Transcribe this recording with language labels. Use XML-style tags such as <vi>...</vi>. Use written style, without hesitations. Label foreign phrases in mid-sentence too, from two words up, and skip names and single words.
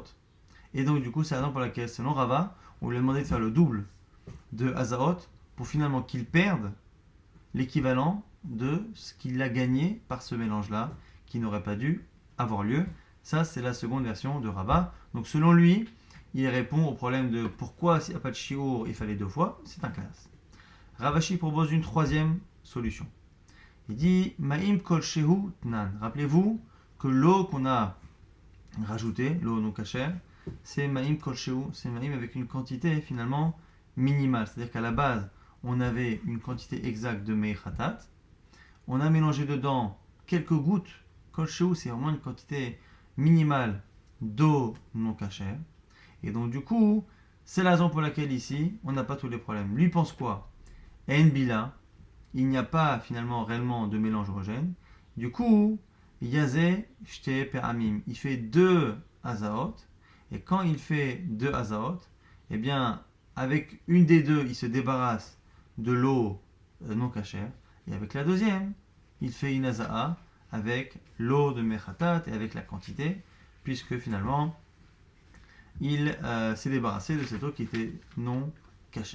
<fr>Et donc du coup c'est la raison pour laquelle selon Rava on lui a demandé de faire le double de hazaot pour finalement qu'il perde l'équivalent de ce qu'il a gagné par ce mélange-là, qui n'aurait pas dû avoir lieu. Ça, c'est la seconde version de Rava. Donc selon lui, il répond au problème de pourquoi s'il n'y a pas de shiur, il fallait 2 fois, c'est un classe. Ravashi propose une troisième solution. Il dit,</fr> <he>מים כל שהוא תנן.</he> <fr>Rappelez-vous que l'eau qu'on a rajoutée, l'eau non cachère, c'est</fr> <he>מים כל שהוא,</he> <fr>c'est Ma'im avec une quantité finalement minimale. C'est-à-dire qu'à la base, on avait une quantité exacte de mechatat, on a mélangé dedans quelques gouttes,</fr> <he>כל שהוא</he> <fr>c'est vraiment une quantité minimale d'eau non cachère, et donc du coup, c'est la raison pour laquelle ici, on n'a pas tous les problèmes. Lui pense quoi? En bila, il n'y a pas finalement réellement de mélange homogène, du coup,</fr> <he>יזה שתי פעמים,</he> <fr>il fait 2 hazaot, et quand il fait 2 hazaot, eh bien, avec une des deux, il se débarrasse de l'eau non cachère, et avec la deuxième, il fait une haza'a avec l'eau de mechatat et avec la quantité, puisque finalement, il s'est débarrassé de cette eau qui était non cachère.</fr>